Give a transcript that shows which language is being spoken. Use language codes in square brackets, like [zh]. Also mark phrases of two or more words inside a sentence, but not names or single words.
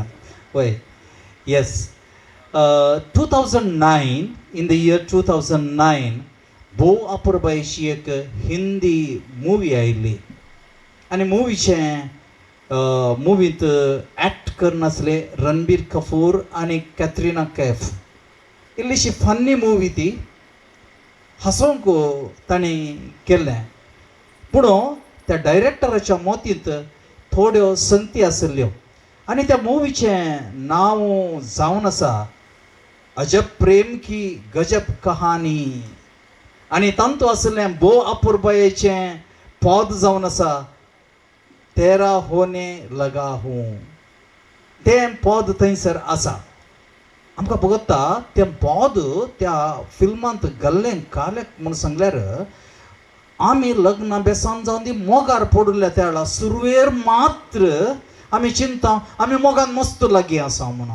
[kok] वय येस 2009 [en] in the year [kok] 2009 भोव अपुरबायेची एक हिंदी मुवी आयिल्ली आनी मुवींत एक्ट करनासले रणबीर कपूर आनी कॅटरिना कैफ. इल्लीशी फन्नी मुवी ती हसोंक ताणें केल्लें. पूण त्या डायरेक्टराच्या मोतींत थोड्यो संगती आसल्यो आनी त्या मुवीचें नांव जावन आसा अजब प्रेम की गजब कहानी. आनी तांतू आसलें भोव अपुरबायेचें पद जावन आसा तेरा होने लगा हूँ. तें पद थंयसर आसा. आमकां भोगता तें पद त्या फिल्मांत घाल्लें काल्याक म्हूण सांगल्यार आमी लग्न बेसान जावन ती मोगार पडल्या त्या वेळा सुरवेर मात्र आमी चिंता आमी मोगान मस्त लागीं आसा म्हणून.